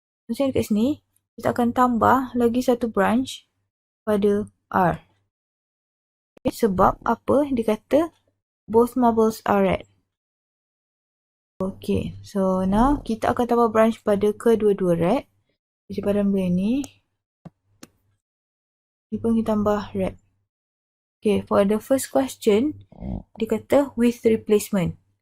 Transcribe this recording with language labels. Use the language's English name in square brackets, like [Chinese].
[Malay] Maksudnya dekat sini kita akan tambah lagi satu branch pada R. Okay, sebab apa? Dia kata [English] both marbles are red. [Malay] Okay, so now kita akan tambah branch pada kedua-dua red. Jadi pada benda ni pun kita tambah red. [English] Okay, for the first question [Malay] dia kata [English] with replacement.